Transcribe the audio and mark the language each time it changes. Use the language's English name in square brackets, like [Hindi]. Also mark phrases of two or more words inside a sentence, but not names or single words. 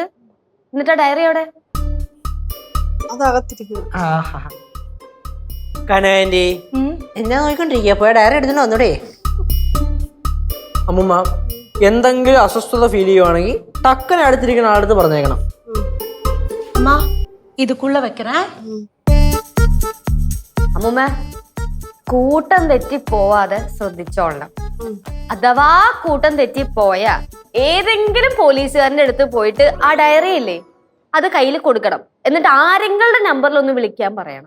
[Malayalam] എന്നിട്ടാ ഡയറി എവിടെ? അതകത്തിരിക്കും. കനാൻറ്റി എന്നാ നോക്കിക്കൊണ്ടിരിക്കുക? പോയ ഡയറി എടുത്തിട്ട് വന്നൂടെ? അമ്മൂമ്മ, എന്തെങ്കിലും അസ്വസ്ഥത ഫീൽ ചെയ്യുവാണെങ്കിൽ ടക്കനെ അടുത്തിരിക്കുന്ന ആളടുത്ത് പറഞ്ഞേക്കണം. [Tamil] அம்மா இதுக்குள்ள வைக்கிறேன். [Malayalam] അമ്മൂമ്മ, കൂട്ടം തെറ്റി പോവാതെ ശ്രദ്ധിച്ചോളണം. അഥവാ കൂട്ടം തെറ്റി പോയാ ഏതെങ്കിലും പോലീസുകാരന്റെ അടുത്ത് പോയിട്ട് ആ ഡയറി ഇല്ലേ അത് കയ്യിൽ കൊടുക്കണം. എന്നിട്ട് ആരെങ്കിലും നമ്പറിൽ ഒന്ന് വിളിക്കാൻ പറയണം.